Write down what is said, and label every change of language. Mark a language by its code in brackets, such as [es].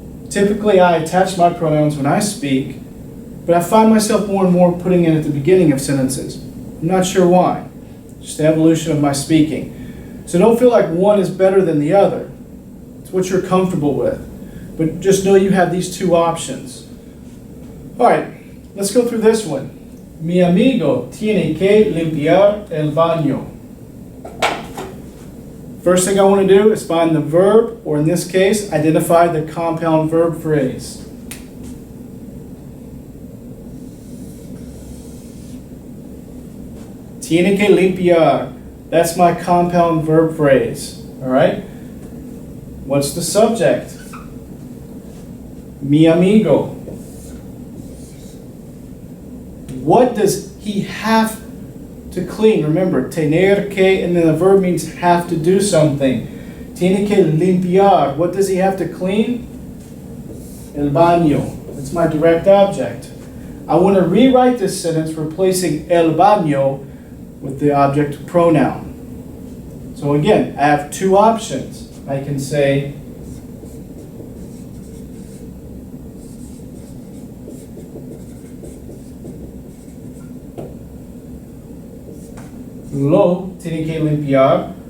[en] Typically, I attach my pronouns when I speak, but I find myself more and more putting it at the beginning of sentences. I'm not sure why. Just the evolution of my speaking. So don't feel like one is better than the other. It's what you're comfortable with. But just know you have these two options. All right, let's go through this one. [es] Mi amigo tiene que limpiar el baño. [en] First thing I want to do is find the verb, or in this case, identify the compound verb phrase. [es] Tiene que limpiar. [en] That's my compound verb phrase. All right? What's the subject? [es] Mi amigo. [en] What does he have to clean? Remember, tener que, and then the verb means have to do something. [es] Tiene que limpiar. [en] What does he have to clean? [es] El baño. [en] That's my direct object. I want to rewrite this sentence replacing el baño with the object pronoun. So again, I have two options. I can say [es] lo tiene que limpiar.